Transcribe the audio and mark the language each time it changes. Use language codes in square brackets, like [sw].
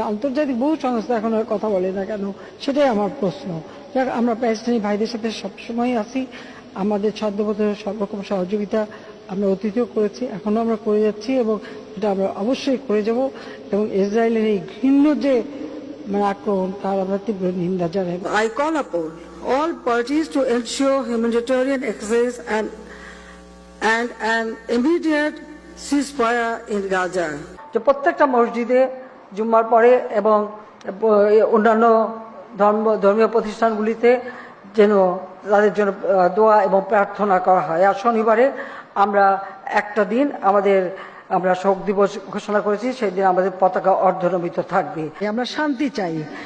[bn] আন্তর্জাতিক বহু সংস্থা এখন আর কথা বলে না কেন? সেটাই আমার প্রশ্ন। আমরা প্যালেস্টাইনি ভাইদের সাথে সবসময় আছি, আমাদের সাধ্যমতো সব রকম সহযোগিতা আমরা অতীতেও করেছি, এখনো আমরা করে যাচ্ছি, এবং এটা আমরা অবশ্যই করে যাব। এবং ইসরায়েলের এই ঘৃণ্য যে আক্রমণ, তার আমরা তীব্র নিন্দা জানাই। [en] I call upon all parties to ensure humanitarian access and an immediate ceasefire in Gaza. [bn] যে প্রত্যেকটা মসজিদে জুম্মার পরে এবং অন্যান্য ধর্মীয় প্রতিষ্ঠানগুলিতে যেন তাদের জন্য দোয়া এবং প্রার্থনা করা হয়। আর শনিবারে আমরা একটা দিন আমরা শোক দিবস ঘোষণা করেছি, সেই দিন আমাদের পতাকা অর্ধনমিত থাকবে। আমরা শান্তি চাই।